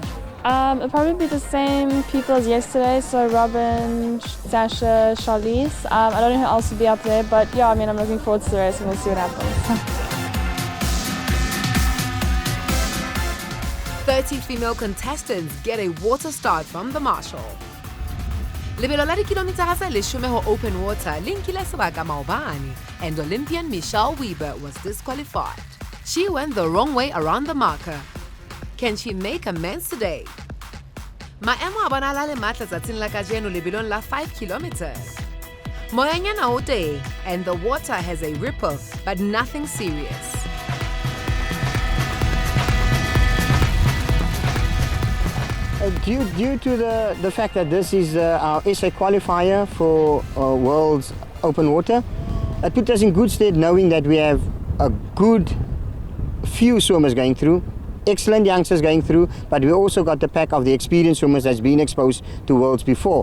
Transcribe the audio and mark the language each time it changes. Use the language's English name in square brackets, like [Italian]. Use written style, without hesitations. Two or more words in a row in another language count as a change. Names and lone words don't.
[English] It'll probably be the same people as yesterday, so Robin, Sasha, Charlize. I don't know who else will be up there, but yeah, I mean, I'm looking forward to the race and we'll see what happens. 30 female contestants get a water start from the marshal. [Southern Sotho] Lebelo la dikilometara tse 10 ho [English] open water [Southern Sotho] linkile sebaka maobane, [English] and Olympian Michelle Weber was disqualified. She went the wrong way around the marker. Can she make amends today? [Southern Sotho] Maemo a bonala le matla tsatsing la kajeno lebelong la 5 kilometers. Moyanyana o teng, [English] and the water has a ripple, but nothing serious. Due to the fact that this is our SA qualifier for World's Open Water, it put us in good stead knowing that we have a good few swimmers going through, excellent youngsters going through, but we also got the pack of the experienced swimmers that's been exposed to Worlds before.